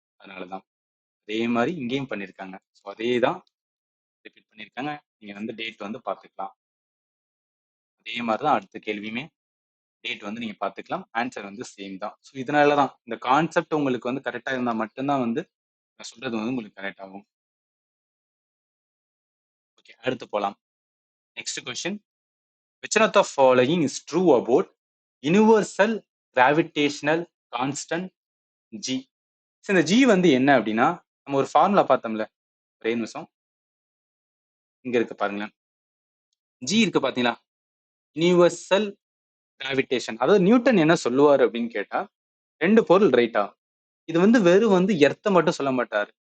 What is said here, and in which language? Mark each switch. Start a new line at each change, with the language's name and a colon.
Tamil: அதனாலதான் அதே மாதிரி இங்கேயும் பண்ணியிருக்காங்க. ஸோ அதே தான் ரிப்பீட் பண்ணியிருக்காங்க. நீங்க வந்து டேட் வந்து பார்த்துக்கலாம். அதே மாதிரி தான் அடுத்த கேள்வியுமே டேட் வந்து நீங்க பார்த்துக்கலாம். ஆன்சர் வந்து சேம் தான். ஸோ இதனால தான் இந்த கான்செப்ட் உங்களுக்கு வந்து கரெக்டா இருந்தா மட்டும்தான் வந்து நான் சொல்றது வந்து உங்களுக்கு கரெக்ட் ஆகும். ஓகே, அடுத்து போலாம். Next question.
English: Which one of the following is true about universal gravitational constant G?
Tamil: So, இந்த G வந்து என்ன அப்படின்னா நம்ம ஒரு ஃபார்முலா பார்த்தோம்ல, ஒரே நிமிஷம், இங்க இருக்கு பாருங்களேன். G இருக்கு பாத்தீங்களா, யூனிவர்சல் கிராவிடேஷன். அதாவது நியூட்டன் என்ன சொல்லுவாரு அப்படின்னு கேட்டா, ரெண்டு பொருள் ரைட்டா, இது வந்து வெறும் வந்து எர்த்த மட்டும் சொல்ல மாட்டாரு.